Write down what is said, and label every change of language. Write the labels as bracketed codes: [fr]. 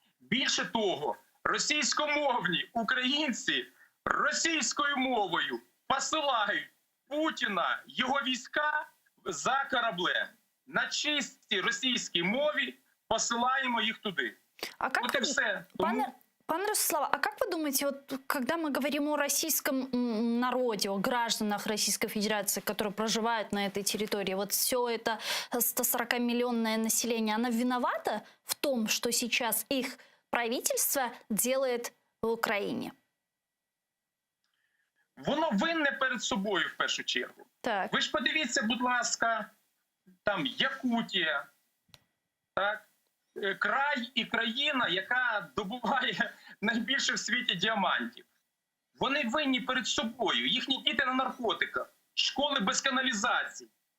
[uk] Більше того, російськомовні українці російською мовою посилають Путіна, його війська за кораблем. На чистій російській мові посилаємо їх туди. [ru] А как вот и все. Пане Ростислав, а как вы думаете, вот когда мы говорим о российском народе, о гражданах Российской Федерации, которые проживают на этой территории, вот все это 140-миллионное население, оно виновато в том, что сейчас их правительство делает в Украине? [uk] Воно винне перед собою, в першу чергу. Так. Ви ж подивіться, будь ласка, там Якутія, так? Край і країна, яка добуває найбільше в світі діамантів. Вони винні перед собою. Їхні діти на наркотиках, школи без каналізації.